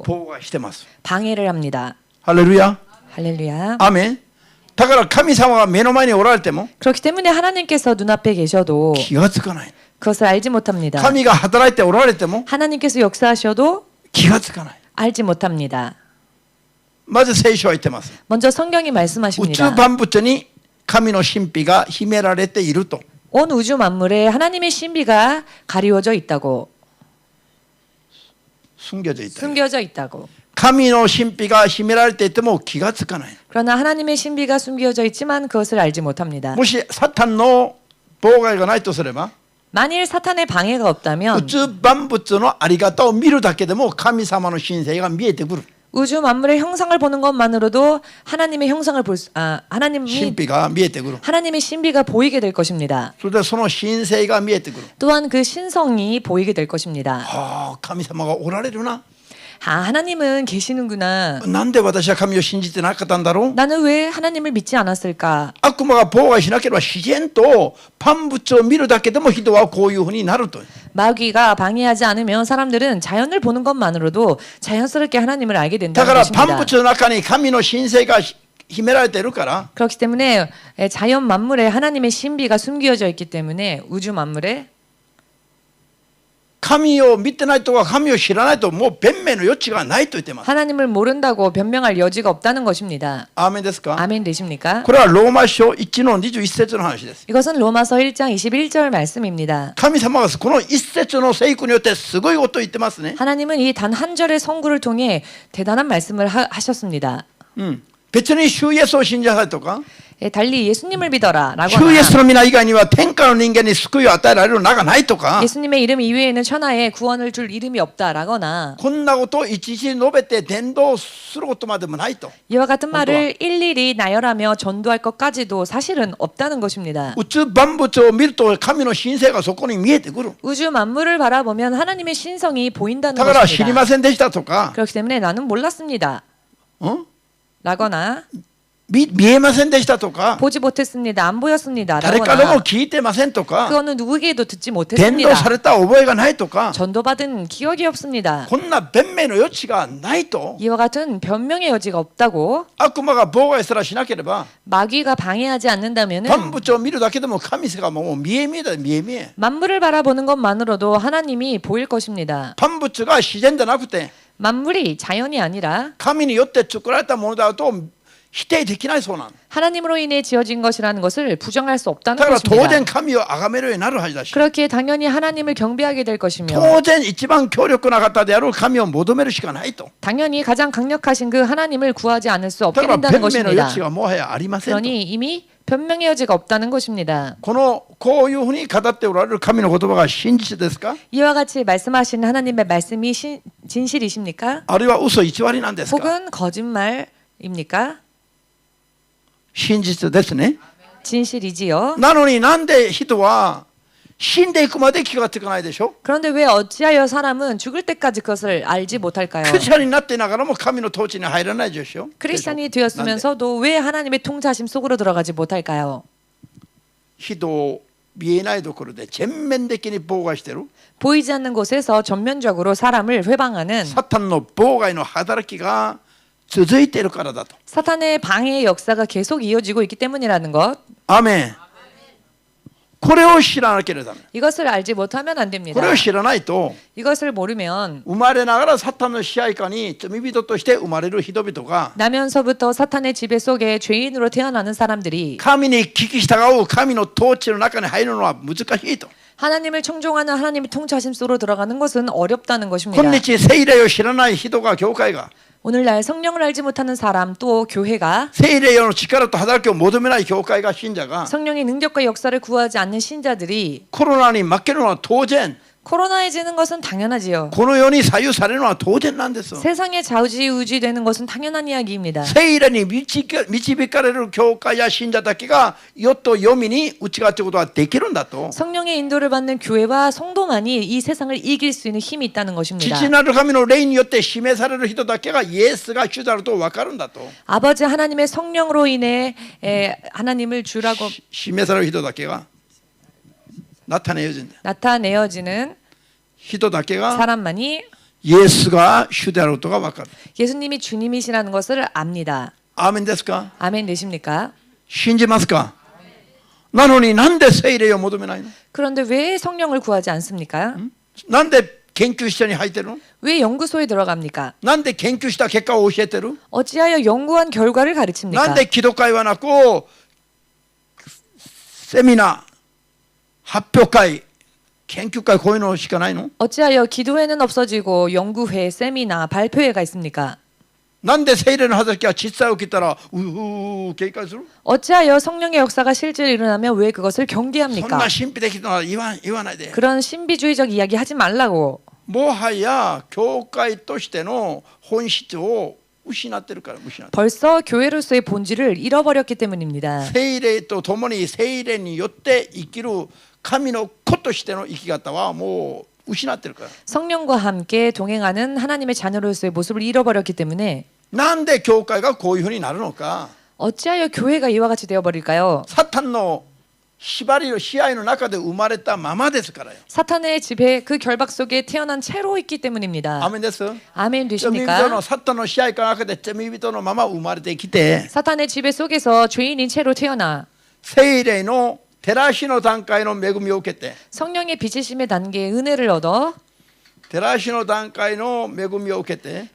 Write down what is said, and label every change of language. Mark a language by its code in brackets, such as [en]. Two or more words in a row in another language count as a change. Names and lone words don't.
[ja] 妨害してます。 [ko] 방해를 합니다. [ja] ハレルヤ。 [ko] 할렐루야. [ja] アーメン。だから神様が目の前におられても [ko] 그렇기 때문에 하나님께서 눈앞에 계셔도 [ja] 気がつかない。 [ko] 그것을 알지 못합니다. [ja] 神が働いておられても [ko] 하나님께서 역사하셔도 [ja] 気がつかない。 [ko] 알지 못합니다. [ja] まず聖書は言ってます。 [ko] 먼저 성경이 [ja] 宇宙 [ko] 말씀하십니다. [ja] 万物に神の神秘が秘められていると。 [ko] 온 우주 만물에 하나님의 신비가 가리워져 있다고, 숨겨져 있다. 숨겨져 있다고. [ja] 神の神秘が秘められていても気がつかない。 [ko] 그러나 하나님의 신비가 숨겨져 있지만 그것을 알지 못합니다. [ja] もしサタンの妨害がないとすれば [ko] 만일 사탄의 방해가 [ja] 宇 [ko] 없다면 [ja] 宙万物のあり方を見るだけでも神様の神性が見えてくる。 [ko] 우주 만물의 형상을 보는 것만으로도 하나님의 형상을 하나님이 [ja] 神秘が見えてくる。 [ko] 하나님의 신비가 보이게 될 것입니다. [ja] それでその神性が見えてくる。 [ko] 또한 그 신성이 보이게 될 것입니다. [ja] ああ、神様がおられるな。 [ko] 하나님은 계시는구나. [ja] なんで私は神を信じてなかったんだろう。 [ko] 나는 왜 하나님을 믿지 않았을까? [ja] 悪魔が妨害しなければ自然と万物を見るだけでも人はこういうふうになると。 [ko] 마귀가 방해하지 않으면 사람들은 자연을 보는 것만으로도 자연스럽게 하나님을 알게 [ja] だ [ko] 된다는 [ja] から万 [ko] 것입니다. [ja] 物の中に神の神性が秘められているから [ko] 그렇기 때문에 자연 만물에 하나님의 신비가 숨겨져 있기 때문에 우주 만물에 [ja] 神を見てないとか神を知らないともう弁明の余地がないと言ってます。 [ko] 하나님을 모른다고 변명할 여지가 없다는 것입니다. [ja] アーメンですか。 [ko] 아멘 되십니까? [ja] これはローマ書1の21節の話です。 [ko] 이것은 로마서 1장 21절 말씀입니다. [ja] 神様がこの一節の聖句によってすごいことを言ってますね。 [ko] 하나님은 이 단 한 절의 성구를 통해 대단한 말씀을 하셨습니다. [ja] 別に主イエスを信じなさいとか [ko] 달리 예수님을 믿어라 [ja] 主イエス [ko] 라거나 [ja] の皆以外には天下の人間に救いを与えられる名がないとか [ko] 예수님의 이름 이외에는 천하에 구원을 줄 이름이 없다 라거나 [ja] こんなことを一時述べて伝道することまでもないと。 [ko] 이와 같은 말을 일일이 나열하며 전도할 것까지도 사실은 없다는 것입니다. [ja] 宇宙万物を見ると神の神性がそこに見えてくる。 [ko] 우주 만물을 바라보면 하나님의 신성이 보인다는 [ja] だから知り [ko] 것입니다. [ja] ませんでしたとか [ko] 그렇기 때문에 나는 몰랐습니다. 라거나 [ja] 見えませんでしたとか [ko] 보지 못했습니다. 안 보였습니다. [ja] 誰からも [ko] 라거나 [ja] 聞いてませんとか [ko] 그거는 누구에게도 듣지 [ja] 伝道 [ko] 못했습니다. [ja] された覚えがないとか [ko] 전도받은 기억이 없습니다. [ja] こんな弁明の余地がないと [ko] 이와 같은 변명의 여지가 없다고 [ja] 悪魔が妨害すらしなければ [ko] 마귀가 방해하지 않는다면은 [ja] 万物を見るだけでも神様がもう見え見えだ見え見え [ko] 만물을 바라보는 것만으로도 하나님이 보일 것입니다. [ja] 万物が自然でなくて [ko] 만물이 자연이 아니라 [ja] 神によって作られたものだと否定できないそうなの [ko] 하나님으로 인해 지어진 것이라는 것을 부정할 수 없다는 [ja] だから当 [ko] 것입니다. [ja] 然神を崇めるようになるはずだし [ko] 그렇기에 당연히 하나님을 경배하게 될 것이며 [ja] 当然一番強力な方である神を求めるしかないと [ko] 당연히 가장 강력하신 그 하나님을 구하지 않을 수 [ja] だ [ko] 없게 [ja] から [ko] 된다는 [ja] 弁明の余 [ko] 것입니다. [ja] 地がもはやありませんと [ko] 그러니 이미 변명의 여지가 없다는 것입니다. [ja] こういうふうに語っておられる神の言葉が真実ですか [ko] 이와 같이 말씀하시는 하나님의 말씀이 진실이십니까? [ja] あるいは嘘偽りなんですか [ko] 혹은 거짓말입니까? [ja] 真実ですね [ko] 진실이지요. [ja] なのになんで人は死んでいくまで気がつかないでしょ [ko] 그런데 왜 어찌하여 사람은 죽을 때까지 그것을 알지 못할까요? [ja] クリスチャンになってながらも神の統治に入らないでしょ [ko] 크리스찬이 되었으면서도 왜 하나님의 통치하심 속으로 들어가지 못할까요? [ja] 人を見えないところで全面的に妨害してる [ko] 보이지 않는 곳에서 전면적으로 사람을 회방하는 [ja] サタンの妨害の働きが続いているからだと [ko] 사탄의 방해의 역사가 계속 이어지고 있기 때문이라는 것. [ja] アーメンこれを知らなければダメ [ko] 이것을 알지 못하면 안 [ja] こ [ko] 됩니다. [ja] れを知らないと [ko] 이것을 모르면 [ja] 生まれながらサタンの支配下に罪人として生まれる人々が [ko] 나면서부터 사탄의 지배 속에 죄인으로 태어나는 사람들이 [ja] 神に聞き従う神の統治の中に入るのは難しいと [ko] 하나님을 청종하는 하나님의 통치하심 속으로 들어가는 것은 어렵다는 것입니다. [ja] 今日聖霊を知らない人が教会が [ko] 오늘날 성령을 알지 못하는 사람 또 교회가 [ja] 聖霊の力と働きを求めない教会が信者が [ko] 성령의 능력과 역사를 구하지 않는 신자들이 [ja] コロナに負けるのは当然 [ko] 코로나해지는 것은 당연하지요. [ja] この世に左右されるのは当然なんです [ko] 세상에 좌우지우지되는 것은 당연한 이야기입니다. [ja] 聖霊に導かれる教会や信者だけが世と読みに打ち勝つことができるんだと [ko] 성령의 인도를 받는 교회와 성도만이 이 세상을 이길 수 있는 힘이 있다는 것입니다. [ja] 父なる神の霊によって示される人だけがイエスが主であると分かるんだと [ko] 아버지 하나님의 성령으로 인해 하나님을 주라고 [ja] 示される人だけが 나타내어진다 [ko] 나타내어지는 [ja] 人だけが [ko] 사람만이 [ja] イエスが主であることが分かる [ko] 예수님이 주님이시라는 것을 압니다. [ja] アーメンですか [ko] 아멘 되십니까? [ja] 信じますかなのになんで聖霊を求めないの [ko] 그런데 왜 성령을 구하지 않습니까? [ja] なんで研究室に入ってるの [ko] 왜 연구소에 들어갑니까? [ja] なんで研究した結果を教えてる [ko] 어찌하여 연구한 결과를 [ja] なん [ko] 가르칩니까? [ja] で기도会はなくセミナー発表会研究会こういうのしかないの [ko] 어찌하여 기도회는 없어지고 연구회, 세미나, 발표회가 있습니까? [ja] なんで聖霊の働きが実際起きたら警戒する [ko] 어찌하여 성령의 역사가 실제로 일어나면 왜 그것을 [ja] そんな [ko] 경계합니까? [ja] 神秘的なのは言わないで [ko] 그런 신비주의적 이야기 하지 말라고. [ja] もはや教会としての本質を失ってるから失ってる [ko] 벌써 교회로서의 본질을 잃어버렸기 때문입니다. [ja] 聖霊と共に聖霊によって生きる神の子としての生き方はもう失ってるから [ko] 성령과 함께 동행하는 하나님의 자녀로서의 모습을 잃어버렸기 때문에 [ja] なんで教会がこういうふうになるのか [ko] 어찌하여 교회가 이와 같이 되어버릴까요? [ja] サタンの縛りの支配の中で生まれたままですからよ [ko] 사탄의 지배 그 결박 속에 태어난 채로 있기 때문입니다. [ja] アメンです [ko] 아멘 [ja] 罪人 [ko] 되십니까? [ja] のサタンの支配の中で罪人のまま生まれてきて [ko] 사탄의 지배 속에서 죄인인 채로 태어나 [ja] 聖霊の照らしの段階の恵みを受けて [ko] 성령의 비치심의 단계의 은혜를 얻어 [ja] 照らしの段階の恵みを受けて